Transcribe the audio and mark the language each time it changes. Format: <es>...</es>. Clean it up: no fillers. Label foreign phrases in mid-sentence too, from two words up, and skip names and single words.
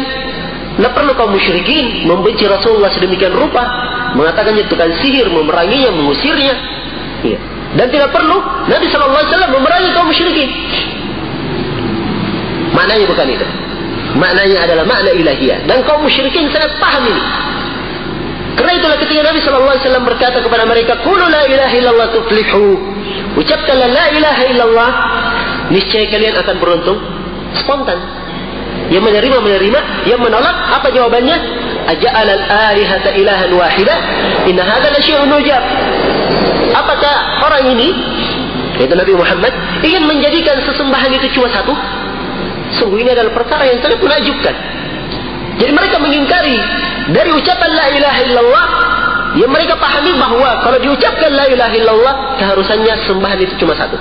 <id>Tidak perlu kaum musyrikin membenci Rasulullah sedemikian rupa, mengatakannya tukang sihir, memeranginya, mengusirnya. Ya. Dan tidak perlu Nabi</id> <ar>صلى الله عليه وسلم</ar> <id>memerangi kaum musyrikin. Maknanya bukan itu. Maknanya adalah makna ilahiyah. Dan kaum musyrikin sangat paham ini. Karena itulah ketika Nabi</id> <ar>صلى الله عليه وسلم</ar> <id>berkata kepada mereka,</id> <ar>"قولوا لا إله إلا الله تفلحوا."</ar> <id>Ucapkanlah</id> <ar>لا إله إلا الله,</ar> <id>niscaya kalian akan beruntung. Spontan. Yang menerima, yang menolak, apa jawabannya?</id> <ar>أجعل الآلهة إلها واحدا إن هذا لشيء عجاب.</ar> <id>apakah orang ini, yaitu Nabi Muhammad, ingin menjadikan sesembahan itu cuma satu? Sungguh ini adalah perkara yang sangat menakjubkan. Jadi mereka mengingkari dari ucapan</id> <ar>لا إله إلا الله,</ar> <id>yang mereka pahami bahwa kalau diucapkan</id> <ar>لا إله إلا الله,</ar> <id>keharusannya sembahan itu cuma satu.</id>